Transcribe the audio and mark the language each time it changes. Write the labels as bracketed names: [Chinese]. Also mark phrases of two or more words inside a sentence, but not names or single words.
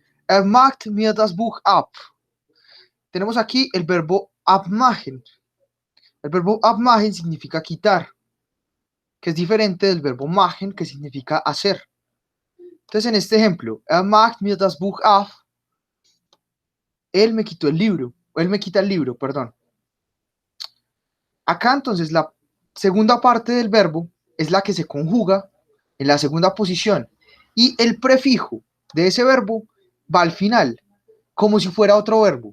[German] Er macht mir das Buch ab. [Spanish] Tenemos aquí el verbo abmachen. El verbo abmachen significa quitar, que es diferente del verbo machen, que significa hacer. Entonces, en este ejemplo, [German] er macht mir das Buch ab, [Spanish] él me quitó el libro, o él me quita el libro, perdón. Acá entonces la segunda parte del verbo es la que se conjuga en la segunda posición y el prefijo de ese verbo va al final, como si fuera otro verbo.